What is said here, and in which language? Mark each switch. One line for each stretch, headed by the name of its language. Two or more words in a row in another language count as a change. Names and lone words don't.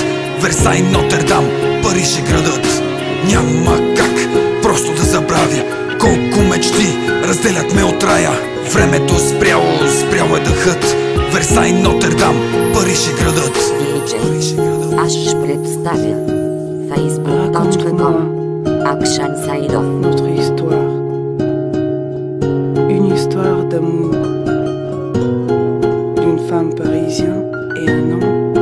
Bulgarian: Версай, Нотърдам, Париж е градът. Няма как просто да забравя колко мечти разделят ме от рая. Времето спряло е дъхът. Версай, Нотърдам, Париж е градът. DJ Аш представя facebook.com Akshan Saidov.
French: Notre histoire, une histoire d'amour d'une femme parisienne et un homme